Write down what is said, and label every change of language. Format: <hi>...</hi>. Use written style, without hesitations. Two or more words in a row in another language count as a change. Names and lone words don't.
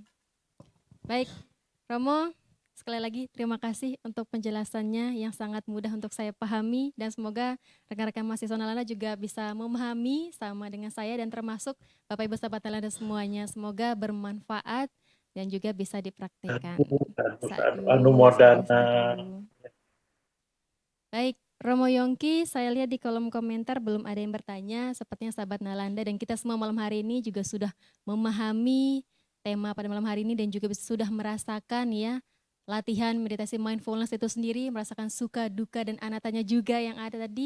<id>Baik, Romo, sekali lagi terima kasih untuk penjelasannya yang sangat mudah untuk saya pahami dan semoga rekan-rekan mahasiswa Nalanda juga bisa memahami sama dengan saya dan termasuk Bapak Ibu sahabat Nalanda semuanya. Semoga bermanfaat dan juga bisa dipraktekkan. Anu</id> <pi>Sadu, sadu, modana. sadu.</pi> <id>Baik, Romo Yongki, saya lihat di kolom komentar belum ada yang bertanya. Sepertinya sahabat Nalanda dan kita semua malam hari ini juga sudah memahami tema pada malam hari ini dan juga sudah merasakan ya latihan meditasi mindfulness itu sendiri, merasakan suka, duka, dan anatanya juga yang ada tadi.</id>